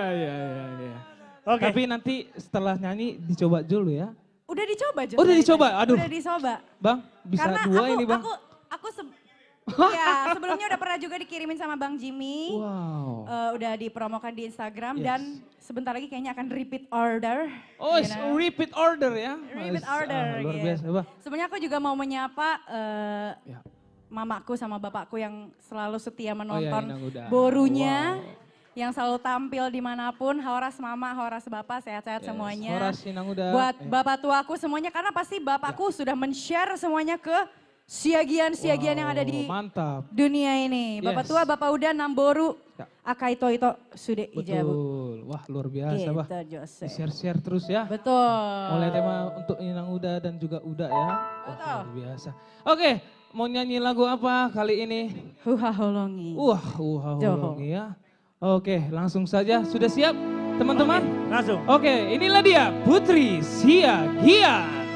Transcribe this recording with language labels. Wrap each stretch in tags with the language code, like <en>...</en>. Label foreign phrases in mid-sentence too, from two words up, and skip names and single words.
<id>Oke. Tapi nanti setelah nyanyi dicoba dulu ya. Udah dicoba Jose. Oh, udah dicoba? Aduh. Udah dicoba. Bang, bisa Karena dua ini bang. Ya, sebelumnya udah pernah juga dikirimin sama Bang Jimmy. Wow. Udah dipromokan di Instagram Yes. dan sebentar lagi kayaknya akan</id> <en>repeat order.</en> <id>Oh,</id> <en>you know. repeat order</en> <id>ya.</id> <en>Repeat order.</en> <id>Luar gitu. biasa, Bang. Sebenarnya aku juga mau menyapa Ya. mamaku sama bapakku yang selalu setia Inang menonton udah. borunya. Yang selalu tampil dimanapun, Horas mama, Horas bapak, sehat-sehat semuanya.</id> <bbc>Horas Inang udah.</bbc> <id>Buat bapak tuaku semuanya, karena pasti bapakku sudah men-share semuanya ke siagian-siagian yang ada di Mantap. dunia ini. Bapak Yes. tua, bapak udah namboru, Ya. akai itu sudah ijabu. Betul. Wah, luar biasa, Bah. Gitu, Jose. Share-share terus ya. Betul. Mulai tema untuk</id> <bbc>Inang Uda</bbc> <id>dan juga Uda ya. Wah, Betul. luar biasa. Oke, mau nyanyi lagu apa kali ini? Huha holongi. Holongi ya. Oke, langsung saja. Sudah siap teman-teman? Langsung. Oke, inilah dia Putri Siagian.</id>